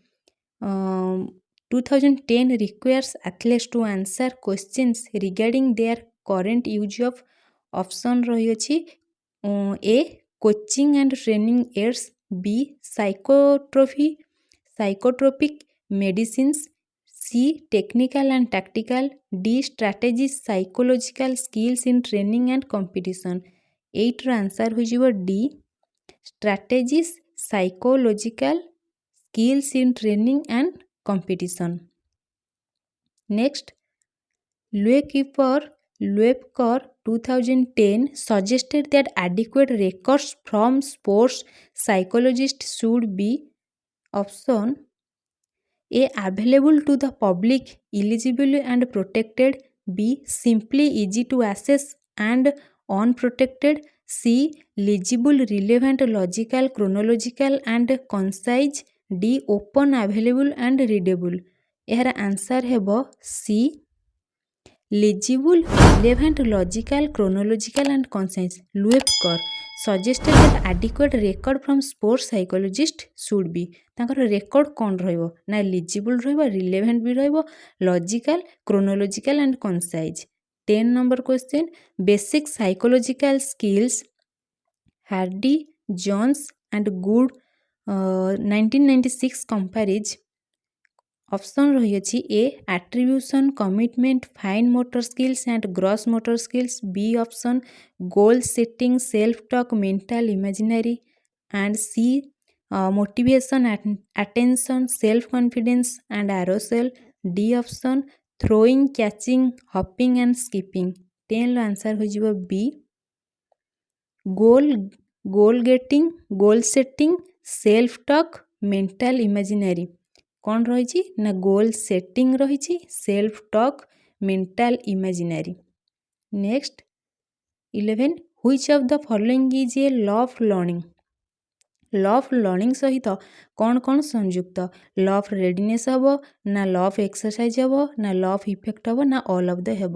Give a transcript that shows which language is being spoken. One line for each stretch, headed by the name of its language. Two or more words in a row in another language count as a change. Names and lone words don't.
English: 2010 requires athletes to answer questions regarding their current use of option ରହିଅଛି A coaching and training aids, B psychotropic medicines, C technical and tactical, D strategies, psychological skills in training and competition.
Odia: 8 ର ଆନ୍ସର୍ ହୋଇଯିବ
English: D strategies, psychological skills in training and competition. Next, Luekeper 2010 suggested that adequate records from sports psychologists should be option A available to the public, eligible and protected, B simply easy to access and unprotected, C legible, relevant, logical, chronological and concise, D open, available and readable.
Odia: ଏହାର ଆନ୍ସର୍ ହେବ ସି
English: legible, relevant, logical, chronological and concise. Luekeper suggested that adequate record from sports psychologist should be.
Odia: ତାଙ୍କର ରେକର୍ଡ଼ କ'ଣ ରହିବ ନା legible ରହିବ, relevant ବି ରହିବ,
English: logical, chronological and concise. 10 number question. Basic psychological skills Hardy, Jones and Good 1996 comparison. Option ରହିଅଛି A attribution, commitment, fine motor skills and gross motor skills, B option goal setting, self talk, mental imaginary and C motivation, attention, self confidence and arousal, D option throwing, catching, hopping and skipping.
Odia: 10 ର ଆନ୍ସର୍ ହୋଇଯିବ
English: B goal getting, goal setting, self talk, mental imaginary.
Odia: କ'ଣ ରହିଛି ନା
English: goal setting
Odia: ରହିଛି,
English: self talk, mental imaginary. next 11 which of the following is a law of learning. law of learning
Odia: ସହିତ କ'ଣ କ'ଣ ସଂଯୁକ୍ତ?
English: law of readiness
Odia: ହେବ ନା
English: law of exercise
Odia: ହେବ ନା
English: law of effect
Odia: ହେବ ନା
English: all of the
Odia: ହେବ?